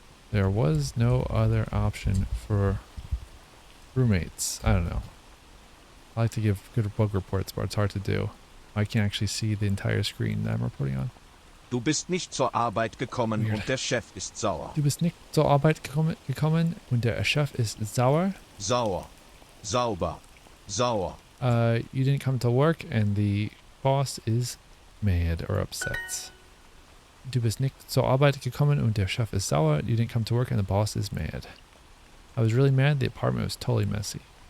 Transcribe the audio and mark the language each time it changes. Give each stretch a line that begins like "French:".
English: There was no other option for roommates. I don't know. I like to give good bug reports, but it's hard to do. I can't actually see the entire screen that I'm reporting on.
German: Du bist nicht zur Arbeit gekommen
English: Weird.
German: und der Chef ist sauer. Du bist nicht zur Arbeit gekommen und der Chef ist sauer. Sauer. Sauber. Sauer.
English: You didn't come to work and the boss is mad or upset.
German: Du bist nicht zur Arbeit gekommen und der Chef ist sauer.
English: You didn't come to work and the boss is mad. I was really mad. The apartment was totally messy.